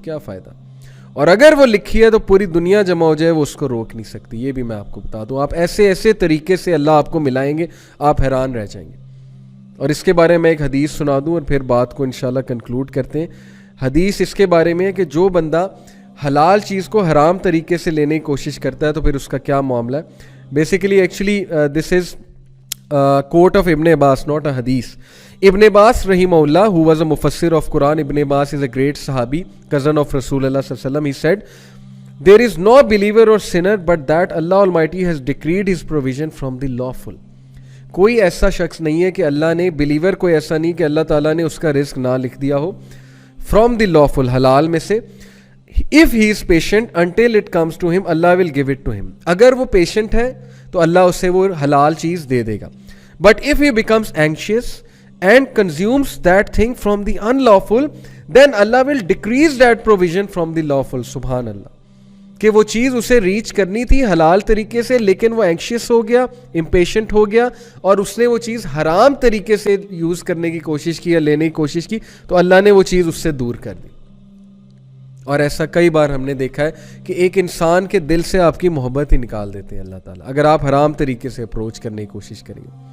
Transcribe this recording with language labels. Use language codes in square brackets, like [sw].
[ur] کیا فائدہ؟ اور اگر وہ لکھی ہے تو پوری دنیا جمع ہو جائے وہ اس کو روک نہیں سکتی. یہ بھی میں آپ کو بتا دوں. آپ ایسے ایسے طریقے سے اللہ آپ کو ملائیں گے, آپ حیران رہ جائیں گے. اور اس کے بارے میں ایک حدیث سنا دوں اور پھر بات کو انشاءاللہ کنکلوڈ کرتے ہیں. حدیث اس کے بارے میں ہے کہ جو بندہ حلال چیز کو حرام طریقے سے لینے کی کوشش کرتا ہے تو پھر اس کا کیا معاملہ ہے. [en] Basically actually this is quote of Ibn Abbas, not a hadith. Ibn Abbas rahimahullah, who was a mufassir of Quran, Ibn Abbas is a great sahabi, cousin of Rasulullah sallallahu alaihi wasallam. He said, there is no believer or sinner but that Allah Almighty has decreed his provision from the lawful. [ur] کوئی ایسا شخص نہیں ہے کہ اللہ نے, believer کوئی ایسا نہیں کہ اللہ تعالیٰ نے اس کا رزق نہ لکھ دیا ہو, [en] from the lawful, [ur] حلال میں سے. [en] if he is patient until it comes to him, Allah will give it to him. [ur] اگر وہ پیشنٹ ہے تو اللہ اسے وہ حلال چیز دے دے گا. [en] But if he becomes anxious and consumes that thing from the unlawful, then Allah will decrease that provision from the lawful. [ur] سبحان اللہ. کہ وہ چیز اسے ریچ کرنی تھی حلال طریقے سے, لیکن وہ اینکشیس ہو گیا, امپیشنٹ ہو گیا, اور اس نے وہ چیز حرام طریقے سے یوز کرنے کی کوشش کی یا لینے کی کوشش کی, تو اللہ نے وہ چیز اس سے دور کر دی. اور ایسا کئی بار ہم نے دیکھا ہے کہ ایک انسان کے دل سے آپ کی محبت ہی نکال دیتے ہیں اللہ تعالیٰ, اگر آپ حرام طریقے سے اپروچ کرنے کی کوشش کریں گے.